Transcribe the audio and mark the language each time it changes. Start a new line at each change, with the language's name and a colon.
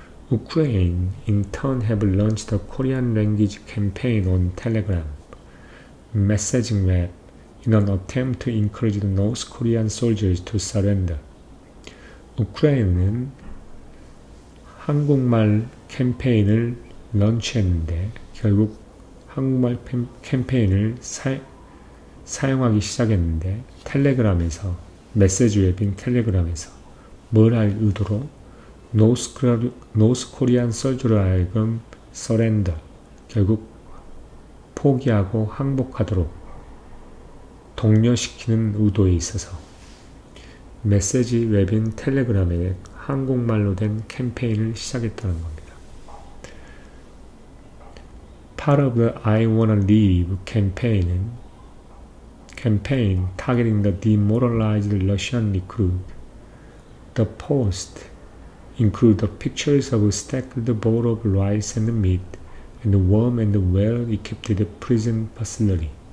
English: Ukraine in turn have launched a Korean language campaign on Telegram messaging web in an attempt to encourage the North Korean soldiers to surrender.
Korean: 우크라이나는 한국말 캠페인을 런치했는데 결국 한국말 캠페인을 사용하기 시작했는데 텔레그램에서 메시지 웹인 텔레그램에서 뭘 할 의도로 노스 코리안 솔저로 하여금 서렌더 결국 포기하고 항복하도록 독려시키는 의도에 있어서 메시지 웹인 텔레그램에 한국말로 된 캠페인을 시작했다는 겁니다.
English: Part of the I Wanna Leave campaign targeting the demoralized Russian recruit. The post include the pictures of a stacked bowl of rice and meat and warm and well-equipped prison facility.